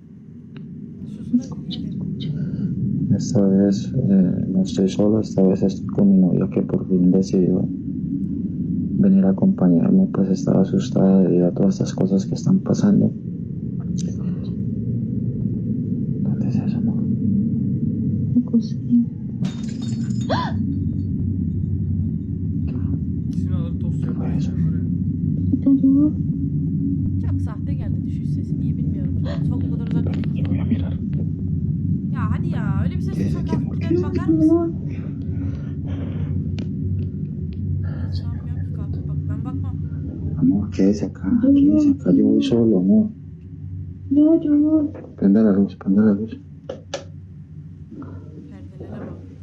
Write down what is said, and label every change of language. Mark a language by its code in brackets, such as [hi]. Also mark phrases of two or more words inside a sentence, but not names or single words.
[es] Esta vez no estoy solo, esta vez estoy con mi novia que por fin decidió venir a acompañarme, pues estaba asustada debido a todas estas cosas que están pasando. ¿Dónde es eso, amor? La cocina. [tr] İkisini alıp tost yapar. [es] ¿Te ayudó? [tr] Çok sahte geldi düşüş sesi. Niye bilmiyorum. Çok o kadar uzak değil. [es] Voy a mirar. [tr] Ya hadi ya. Öyle bir ses Gel, duysak gel, kalkıp gel. gidelim bakar mısın? Sanmıyorum ki kalkıp bak. Ben bakmam. [es] Amor, quédese acá, yo voy solo, amor. No, yo voy. Prende la luz, prende la luz. [tr] Perdelere bak.